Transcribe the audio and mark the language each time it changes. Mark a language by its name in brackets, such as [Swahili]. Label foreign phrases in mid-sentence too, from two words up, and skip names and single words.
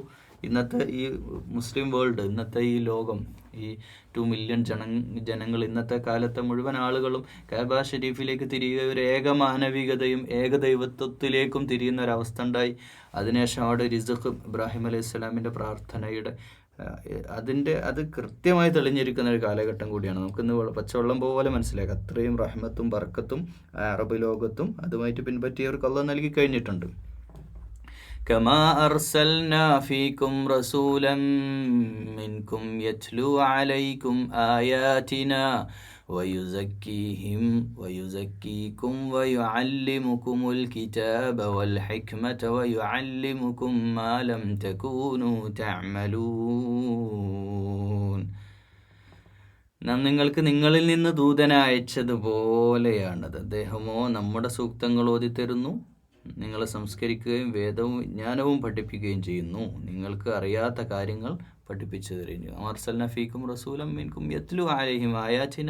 [Malayalam] ഇന്നത്തെ ഈ [English] Muslim world, [Malayalam] ഇന്നത്തെ ഈ ലോകം, ഈ 2 മില്യൺ ജനങ്ങൾ, ഇന്നത്തെ കാലത്തെ മുഴുവൻ ആളുകളും കഅബ ഷരീഫിലേക്ക് തിരിയുക, ഒരു ഏകമാനവികതയും ഏകദൈവത്വത്തിലേക്കും തിരിയുന്ന ഒരവസ്ഥ ഉണ്ടായി. അതിനുശേഷം അവിടെ റിസ്ഖ്, ഇബ്രാഹിം [Arabic] عليه السلام [Malayalam] പ്രാർത്ഥനയുടെ അത് കൃത്യമായി തെളിഞ്ഞിരിക്കുന്ന ഒരു കാലഘട്ടം കൂടിയാണ്. നമുക്കിന്ന് പച്ചവെള്ളം പോലെ മനസ്സിലാക്കാം. അത്രയും റഹ്മത്തും ബർക്കത്തും അറബ് ലോകത്തും അതുമായിട്ട് പിൻപറ്റിയവർക്ക് അല്ലാഹു നൽകി കഴിഞ്ഞിട്ടുണ്ട്. [Arabic] كما أرسلنا فيكم رسولا منكم يتلو عليكم آياتنا ويزكيكم ويعلمكم الكتاب والحكمة ويعلمكم ما لم تكونوا تعملون. [Malayalam] നാം നിങ്ങൾക്ക് നിങ്ങളിൽ നിന്ന് ദൂതനെ അയച്ചതുപോലെയാണത്. അദ്ദേഹമോ നമ്മുടെ സൂക്തങ്ങൾ ഓതിത്തരുന്നു, നിങ്ങളെ സംസ്കരിക്കുകയും വേദവും വിജ്ഞാനവും പഠിപ്പിക്കുകയും ചെയ്യുന്നു, നിങ്ങൾക്ക് അറിയാത്ത കാര്യങ്ങൾ പഠിപ്പിച്ചു തരുന്നു. [Arabic] أرسلنا فيكم رسولا منكم يتلو عليهم آياتنا.